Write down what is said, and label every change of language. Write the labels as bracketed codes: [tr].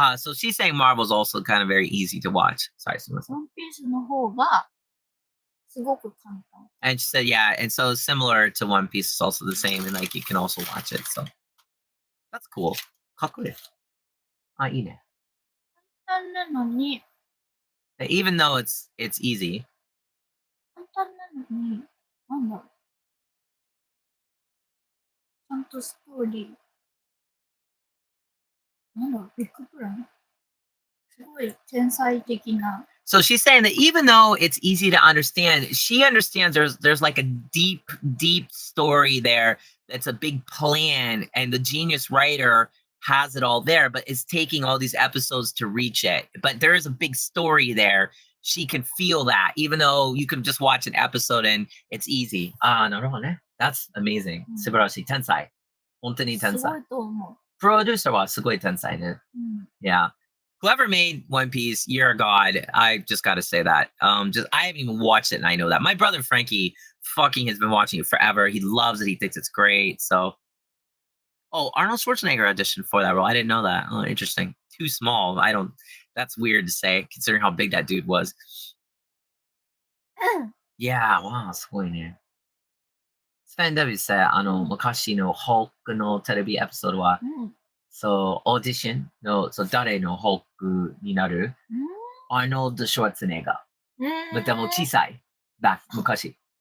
[en] So she's saying Marvel's also kind of very easy to watch. Sorry, [ja] すみません。 One Piece の方がすごく簡単。 [en] And she said, yeah, and so similar to One Piece, it's also the same, and like you can also watch it. So that's cool. [ja] かっこいい。いいね。簡単なのに。 [en] Even though it's easy. [ja] 簡単なのに、なんだろう。ちゃんとストーリー。なんだろう、ビッグプラン。すごい天才的な。 [en] So she's saying that even though it's easy to understand, she understands there's like a deep story there. That's a big plan, and the genius writer has it all there, but is taking all these episodes to reach it. But there is a big story there. She can feel that, even though you can just watch an episode and it's easy. No, no, no. That's amazing. [ja] 素晴らしい。天才。本当に天才。すごいと思プロデューサーはすごい天才ね。う。 [en] Yeah. Whoever made One Piece, you're a god. I just got to say that. I haven't even watched it, and I know that. My brother Frankie fucking has been watching it forever. He loves it. He thinks it's great. So, oh, Arnold Schwarzenegger auditioned for that role. I didn't know that. Oh, interesting. Too small. I don't. That's weird to say, considering how big that dude was. Yeah. Wow. [ja] すごいね。スペン・デビス昔のホークのテレビエピソードは、そう、オーディションの、そう、誰のホークになるアーノルド・シュワルツェネッガー。でも小さい。昔。